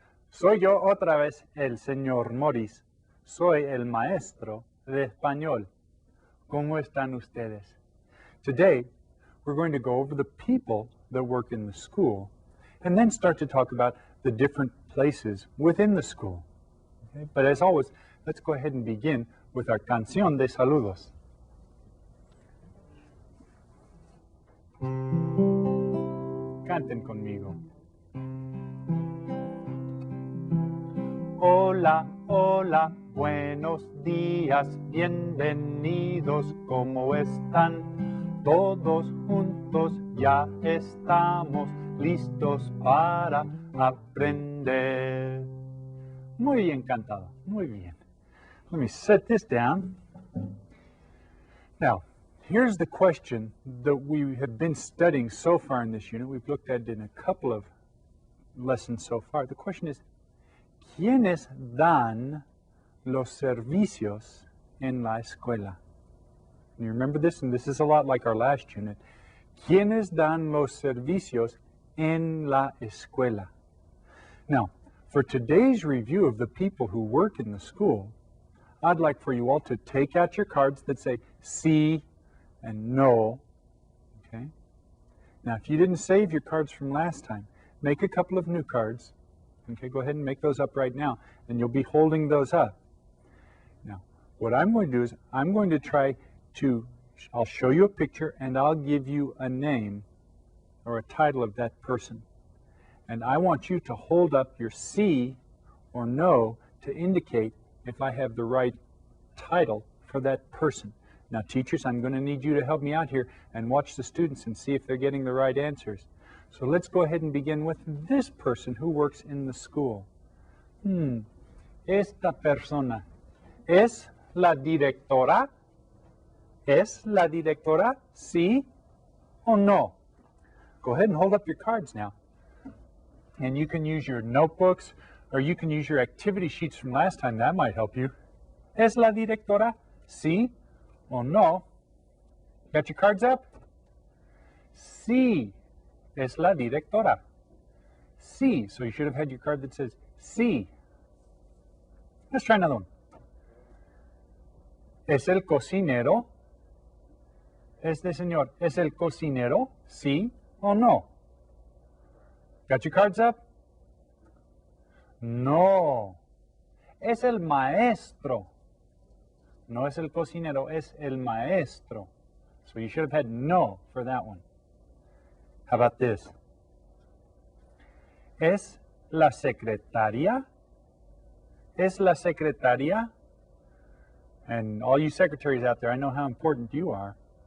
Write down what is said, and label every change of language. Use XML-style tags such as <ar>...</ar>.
<es>Soy yo otra vez el señor Morris. Soy el maestro de español. ¿Cómo están ustedes?</es> <en>Today, we're going to go over the people that work in the school and then start to talk about the different places within the school. Okay? But as always, let's go ahead and begin with our</en> <es>canción de saludos. Canten conmigo. Hola, hola, buenos días, bienvenidos, ¿cómo están? Todos juntos ya estamos listos para aprender. Muy bien cantado, muy bien.</es> <en>Let me set this down. Now, here's the question that we have been studying so far in this unit. We've looked at it in a couple of lessons so far. The question is,</en> <es>¿quiénes dan los servicios en la escuela?</es> <en>You remember this, and this is a lot like our last unit.</en> <es>¿Quiénes dan los servicios en la escuela?</es> <en>Now, for today's review of the people who work in the school, I'd like for you all to take out your cards that say sí and no. Okay? Now, if you didn't save your cards from last time, make a couple of new cards. Okay, go ahead and make those up right now, and you'll be holding those up. Now, what I'm going to do is I'm going to try to, I'll show you a picture, and I'll give you a name or a title of that person. And I want you to hold up your sí or no to indicate if I have the right title for that person. Now, teachers, I'm going to need you to help me out here and watch the students and see if they're getting the right answers. So let's go ahead and begin with this person who works in the school.</en> <es>Esta persona, ¿es la directora? ¿Es la directora? ¿Sí o no?</es> <en>Go ahead and hold up your cards now. And you can use your notebooks, or you can use your activity sheets from last time. That might help you.</en> <es>¿Es la directora? ¿Sí o no?</es> <en>Got your cards up? Sí.</en> <es>Es la directora. Sí.</es> <en>So you should have had your card that says sí. Let's try another one.</en> <es>¿Es el cocinero? Este señor, ¿es el cocinero? ¿Sí o no?</es> <en>Got your cards up? No.</en> <es>Es el maestro. No es el cocinero, es el maestro.</es> <en>So you should have had no for that one. How about this?</en> <es>¿Es la secretaria? ¿Es la secretaria?</es> <en>And all you secretaries out there, I know how important you are.</en>